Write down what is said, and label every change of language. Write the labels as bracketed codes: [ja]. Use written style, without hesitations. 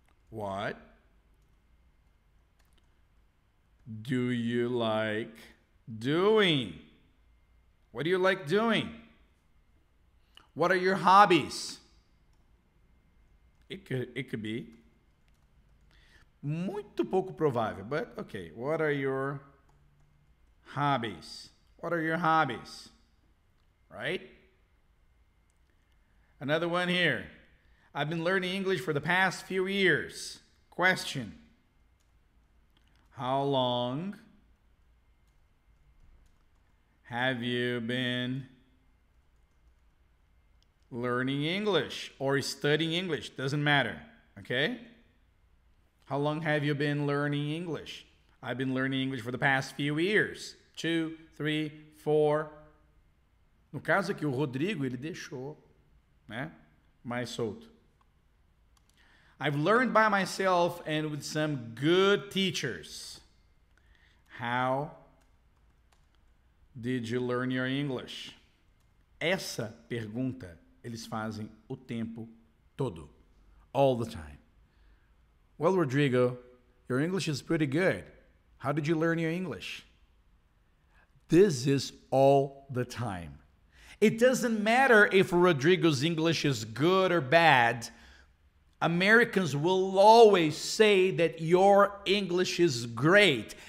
[en] What do you like doing? What do you like doing? What are your hobbies? It could be. [pt] Muito pouco provável, [en] but okay. What are your hobbies? What are your hobbies? Right? Another one here. I've been learning English for the past few years. Question. How long have you been learning English or studying English? Doesn't matter, okay? How long have you been learning English? I've been learning English for the past few years. 2, 3, 4. [pt] No caso aqui, o Rodrigo, ele deixou, né? Mais solto. [en] I've learned by myself and with some good teachers. How did you learn your English? [pt] Essa pergunta eles fazem o tempo todo. [en] All the time. Well, Rodrigo, your English is pretty good. How did you learn your English? This is all the time. It doesn't matter if Rodrigo's English is good or bad. Americans will always say that your English is great.